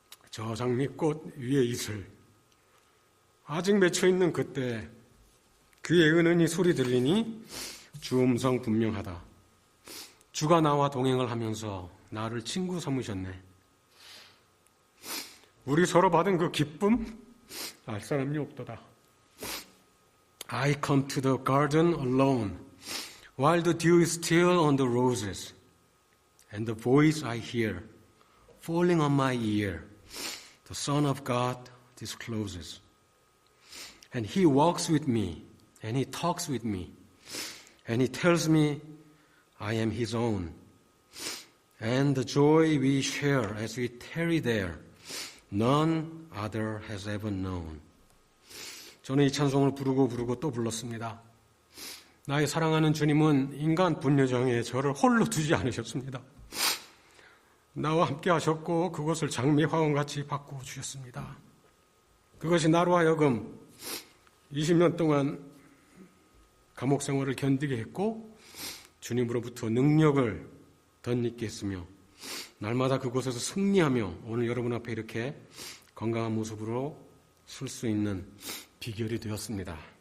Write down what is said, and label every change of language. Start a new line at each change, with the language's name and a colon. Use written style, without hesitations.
Korean: 저 장미꽃 위에 이슬 아직 맺혀있는 그때 귀에 은은히 소리 들리니 주 음성 분명하다. 주가 나와 동행을 하면서 나를 친구 삼으셨네. 우리 서로 받은 그 기쁨 알 사람이 없도다.
English: I come to the garden alone while the dew is still on the roses and the voice I hear falling on my ear the Son of God discloses and He walks with me and He talks with me and He tells me I am His own and the joy we share as we tarry there none other has ever known.
Korean: 저는 이 찬송을 부르고 또 불렀습니다. 나의 사랑하는 주님은 인간 분뇨장에 저를 홀로 두지 않으셨습니다. 나와 함께 하셨고 그것을 장미 화원같이 바꾸어 주셨습니다. 그것이 나로 하여금 20년 동안 감옥 생활을 견디게 했고 주님으로부터 능력을 덧입게 했으며 날마다 그곳에서 승리하며 오늘 여러분 앞에 이렇게 건강한 모습으로 설 수 있는 비결이 되었습니다.